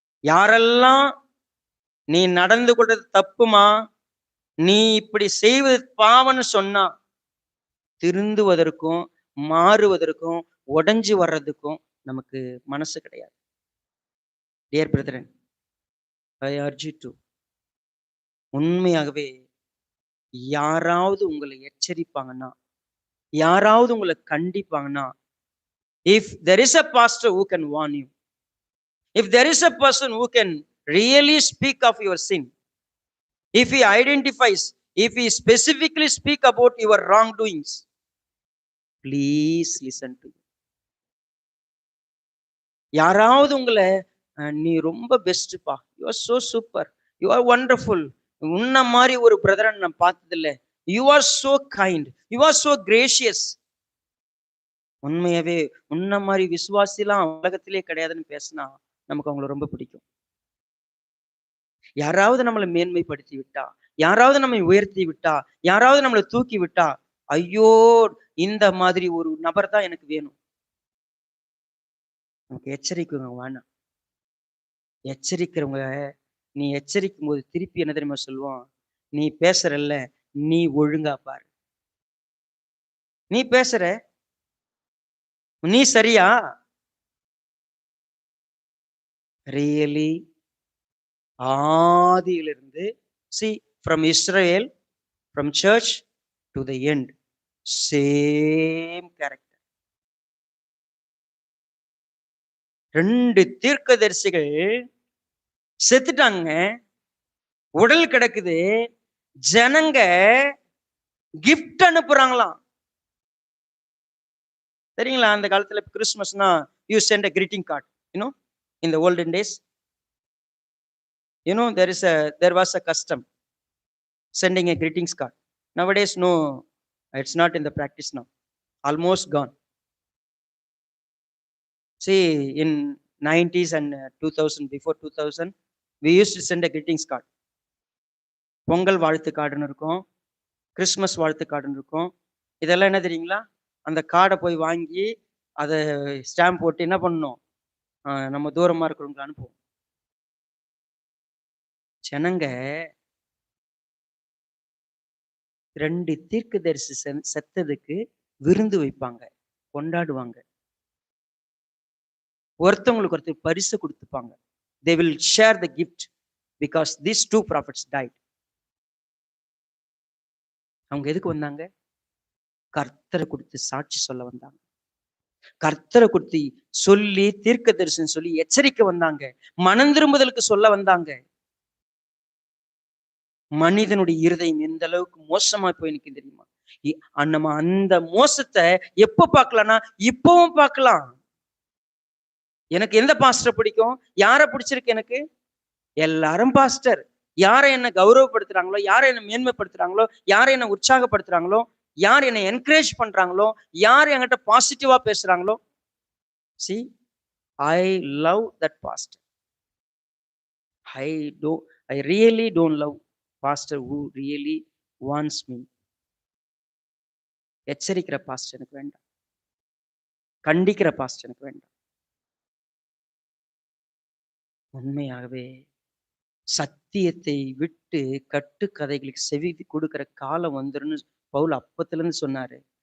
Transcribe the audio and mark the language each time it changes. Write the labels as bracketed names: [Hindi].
[Tamil] யாரெல்லாம் நீ நடந்து கொள்றது தப்புமா, நீ இப்படி செய்வது பாவம்னு சொன்னா திருந்துவதற்கும் மாறுவதற்கும் உடைஞ்சு வர்றதுக்கும் நமக்கு மனசு கிடையாது. [English] dear brethren, I urge you to, [Tamil] உண்மையாகவே யாராவது உங்களை எச்சரிப்பாங்கன்னா, யாராவது உங்களை கண்டிப்பாங்கன்னா, [English] if there is a pastor who can warn you, if there is a person who can really speak of your sin, if he identifies, if he specifically speak about your wrongdoings, please listen to him. [Tamil] யாராவது உங்களை நீ ரொம்ப பெஸ்ட்பா, [English] you are so super, you are wonderful, [Tamil] உன்ன மாதிரி ஒரு பிரதரை நான் பார்த்ததில்லை, [English] you are so kind, you are so gracious, [Tamil] உண்மையாவே உன்ன மாதிரி விசுவாசிலாம் உலகத்திலே கிடையாதுன்னு பேசினா நமக்கு அவங்களை ரொம்ப பிடிக்கும். யாராவது நம்மளை மேன்மைப்படுத்தி விட்டா, யாராவது நம்மை உயர்த்தி விட்டா, யாராவது நம்மளை தூக்கி விட்டா, ஐயோ இந்த மாதிரி ஒரு நபர் தான் எனக்கு வேணும். நமக்கு எச்சரிக்கைங்க வேணாம். எச்சரிக்கிறவங்க, நீ எச்சரிக்கும் போது திருப்பி என்ன தெரியுமா சொல்லுவான், நீ பேசுறல்ல, நீ ஒழுங்கா பாரு, நீ பேசுற, நீ சரியா? [English] really [Tamil] ஆதியிலிருந்து, [English] see from Israel, from church to the end, same character. [Tamil] 2 தீர்க்கதரிசிகள் செத்துட்டாங்க, உடல் கிடக்குது, ஜனங்க கிஃப்ட் அனுப்புறாங்களாம். சரிங்களா? அந்த காலத்துல கிறிஸ்துமஸ்னா [English] You sent a greeting card, you know, in the olden days, you know, there was a custom sending a greetings card. Nowadays no, it's not in the practice now, almost gone. See, in 90s and 2000, before 2000, we used to send a greetings card. [Tamil] Pongal வாழ்த்து கார்டுன்னு இருக்கும், Christmas வாழ்த்து கார்டுன்னு இருக்கும். இதெல்லாம் என்ன தெரியுங்களா? அந்த கார்டை போய் வாங்கி அதை ஸ்டாம்ப் போட்டு என்ன பண்ணணும், நம்ம தூரமா இருக்கிறவங்களுக்கு அனுப்புவோம். ஜனங்க 2 தீர்க்கதரிசி செத்ததுக்கு விருந்து வைப்பாங்க, கொண்டாடுவாங்க, ஒருத்தவங்களுக்கு ஒருத்தர் பரிசு கொடுத்துப்பாங்க. [English] They will share the gift because these 2 prophets died. [Tamil] அவங்க எதுக்கு வந்தாங்க? கர்த்தரை குறித்து சாட்சி சொல்ல வந்தாங்க, கர்த்தரை குறித்து சொல்லி தீர்க்க தரிசனம் சொல்லி எச்சரிக்கை வந்தாங்க, மனம் திரும்புதலுக்கு சொல்ல வந்தாங்க. மனிதனுடைய இருதயம் எந்த அளவுக்கு மோசமா போய் நிற்கும் தெரியுமா? நம்ம அந்த மோசத்தை எப்ப பார்க்கலாம்னா இப்பவும் பார்க்கலாம். எனக்கு எந்த பாஸ்டர் பிடிக்கும், யாரை பிடிச்சிருக்கு? எனக்கு எல்லாரும் பாஸ்டர். யாரை என்ன கௌரவப்படுத்துறாங்களோ, யாரை என்ன மேன்மைப்படுத்துறாங்களோ, யாரை என்ன உற்சாகப்படுத்துறாங்களோ, யார் என்னை என்கரேஜ் பண்றாங்களோ, யார் என்கிட்ட பாசிட்டிவா பேசுறாங்களோ, [English] see, I love that pastor. I really don't love pastor who really wants me. [Tamil] எச்சரிக்கிற pastor எனக்கு வேண்டாம், கண்டிக்கிற பாஸ்டர் எனக்கு வேண்டாம். உண்மையாகவே சத்தியத்தை விட்டு கட்டுக்கதைகளுக்கு செவி கொடுக்கிற காலம் வந்துருன்னு பவுல் அப்பத்துல இருந்து சொன்னாரு.